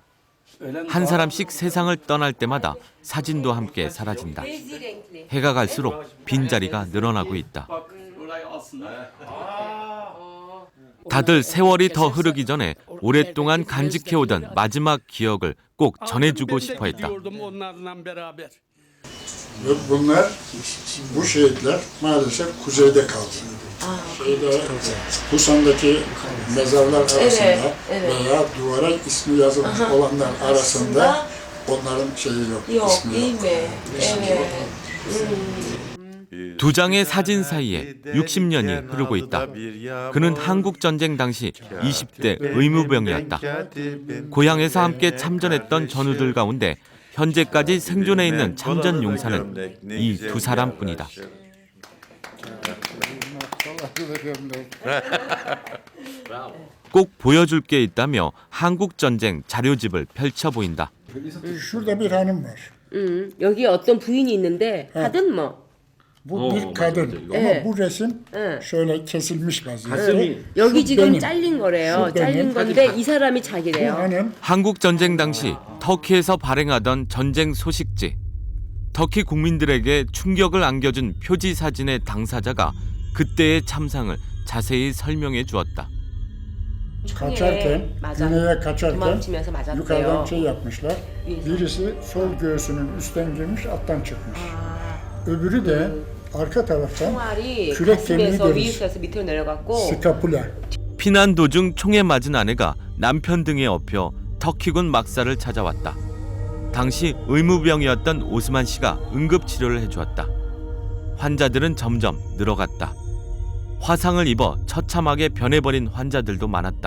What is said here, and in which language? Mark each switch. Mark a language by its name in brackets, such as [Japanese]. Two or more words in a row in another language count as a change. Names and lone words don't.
[Korean] 한 사람씩 세상을 떠날 때마다 사진도 함께 사라진다. 해가 갈수록 빈자리가 늘어나고 있다. 다들 세월이 더 흐르기 전에 오랫동안 간직해오던 마지막 기억을 꼭 전해주고 싶어 했다. [Turkish] Bunlar, bu şehitler maalesef kuzeyde kaldı. Busan'daki mezarlar arasında veya duvara ismi yazılmış olanlar arasında onların şeyi yok, ismi yok. [Korean] 두 장의 사진 사이에 60년이 흐르고 있다. 그는 한국전쟁 당시 20대 의무병이었다. 고향에서 함께 참전했던 전우들 가운데 현재까지 생존해 있는 참전 용사는 이 두 사람뿐이다. 꼭 보여줄 게 있다며 한국전쟁 자료집을 펼쳐 보인다. [Turkish] Şurada bir hanım var. [Korean] 여기 어떤 부인이 있는데 하든 뭐. [Turkish] Bu bir kadın ama bu resim şöyle kesilmiş vaziyette. [Korean] 여기 지금 잘린 거래요. 잘린 건데 이 사람이 자기래요. 한국 전쟁 당시 터키에서 발행하던 전쟁 소식지. 터키 국민들에게 충격을 안겨준 표지 사진의 당사자가 그때의 참상을 자세히 설명해 주었다. [Turkish] Kaçarken, güneye kaçarken yukarıdan şey yapmışlar. Birisi sol göğsünün üstten girmiş, alttan çıkmış. Öbürü de arka taraftan kürek kemiği deriz. Skapula. [Korean] 피난 도중 총에 맞은 아내가 남편 등에 업혀 터키군 막사를 찾아왔다. 당시 의무병이었던 오스만 씨가 응급치료를 해주었다. 환자들은 점점 늘어갔다. 화상을 입어 처참하게 변해버린 환자들도 많았다.